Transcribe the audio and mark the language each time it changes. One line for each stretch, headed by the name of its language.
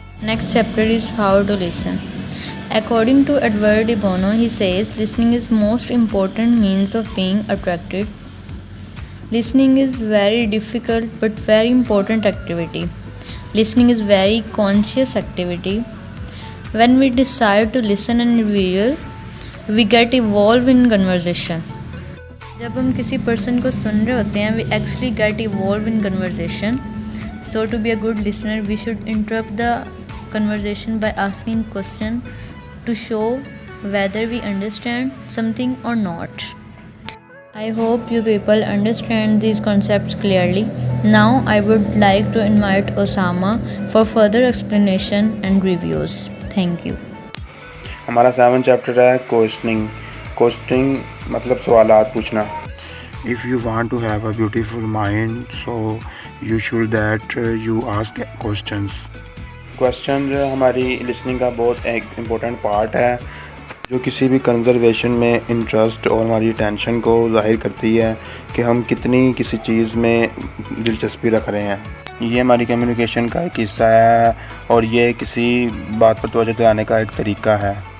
English: Next chapter is how to listen. According to Edward de Bono, he says listening is most important means of being attracted. Listening is very difficult but very important activity. Listening is very conscious activity. When we decide to listen an individual, we get involved in conversation.
Urdu: جب ہم کسی person کو سن رہے ہوتے ہیں
English: we actually get involved in conversation. So to be a good listener, we should interrupt the conversation by asking question to show whether we understand something or not. I hope you people understand these concepts clearly. Now I would like to invite Osama for further explanation and reviews. Thank you.
Urdu: ہمارا 7 chapter ہے costing مطلب سوالات پوچھنا.
English: If you want to have a beautiful mind, so you should that you ask questions.
Urdu: Question ہماری listening کا بہت ایک important part ہے جو کسی بھی کنزرویشن میں انٹرسٹ اور ہماری اٹینشن کو ظاہر کرتی ہے کہ ہم کتنی کسی چیز میں دلچسپی رکھ رہے ہیں. یہ ہماری کمیونیکیشن کا ایک حصہ ہے اور یہ کسی بات پر توجہ دلانے کا ایک طریقہ ہے.